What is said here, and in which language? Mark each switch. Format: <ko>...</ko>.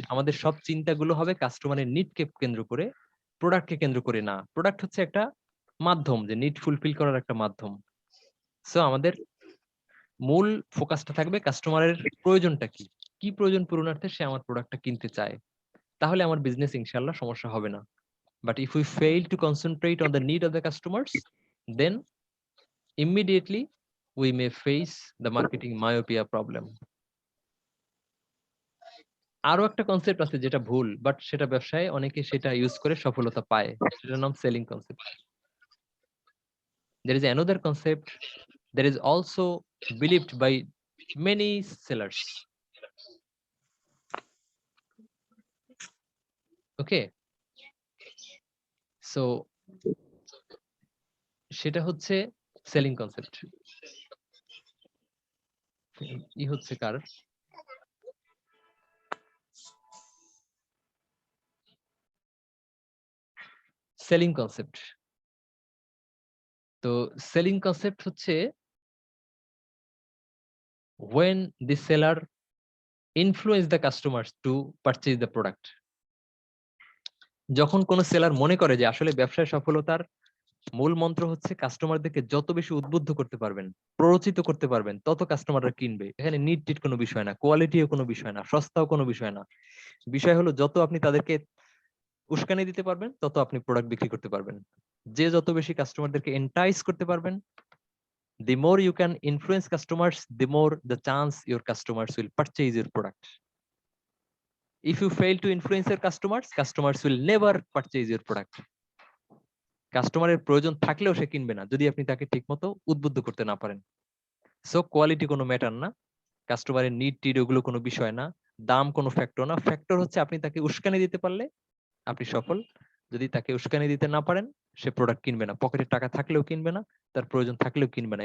<bn>আমাদের সব চিন্তাগুলো হবে কাস্টমারের নিডকে কেন্দ্র করে, প্রোডাক্টকে কেন্দ্র করে না। প্রোডাক্ট হচ্ছে একটা মাধ্যম, যে নিড ফুলফিল করার একটা মাধ্যম। সো আমাদের মূল ফোকাসটা থাকবে কাস্টমারের প্রয়োজনটা কি, কি প্রয়োজন পূরণার্থে সে আমার প্রোডাক্টটা কিনতে চায়, তাহলে আমার বিজনেস ইনশাআল্লাহ সমস্যা হবে না।</bn> <en>But if we fail to concentrate on the need of the customers, then immediately we may face the marketing myopia problem.</en> <bn>আরো একটা কনসেপ্ট আছে যেটা ভুল, বাট সেটা ব্যবসায় অনেকে সেটা ইউজ করে সফলতা পায়, সেটার নাম selling concept.</bn> <en>There is another concept that is also believed by many sellers. Okay, so</en> <bn>সেটা হচ্ছে সেলিং কনসেপ্ট। ই হচ্ছে কার সেলিং কনসেপ্ট। তো সেলিং কনসেপ্ট হচ্ছে</bn> <en>when the seller influence the customers to purchase the product.</en> <bn>যখন কোন seller মনে করে যে আসলে ব্যবসায় সফলতার মূল মন্ত্র হচ্ছে কাস্টমারদেরকে যত বেশি উদ্বুদ্ধ করতে পারবেন, প্ররোচিত করতে পারবেন, তত কাস্টমাররা কিনবে। এখানে নিট টিট কোনো বিষয় না, কোয়ালিটিও কোনো বিষয় না, সস্তাও কোনো বিষয় না। বিষয় হলো যত আপনি তাদেরকে উস্কানি দিতে পারবেন তত আপনি প্রোডাক্ট বিক্রি করতে পারবেন। যে যত বেশি কাস্টমারদেরকে এন্টাইস করতে পারবেন,</bn> <en>the more you can influence customers, the more the chance your customers will purchase your product. If you fail to influence your customers, customers will never purchase your product.</en> <bn>কাস্টমারের প্রয়োজন থাকলেও সে কিনবে না যদি আপনি তাকে ঠিকমতো উদ্বুদ্ধ করতে না পারেন। সো কোয়ালিটি কোনো ম্যাটার না, কাস্টমারের নিড টিড ওগুলো কোনো বিষয় না, দাম কোনো ফ্যাক্টর না। ফ্যাক্টর হচ্ছে আপনি তাকে উস্কানি দিতে পারলে আপনি সফল, যদি তাকে উস্কানি দিতে না পারেন সে প্রোডাক্ট কিনবে না, পকেটে টাকা থাকলেও কিনবে না, তার প্রয়োজন থাকলেও কিনবে না।</bn>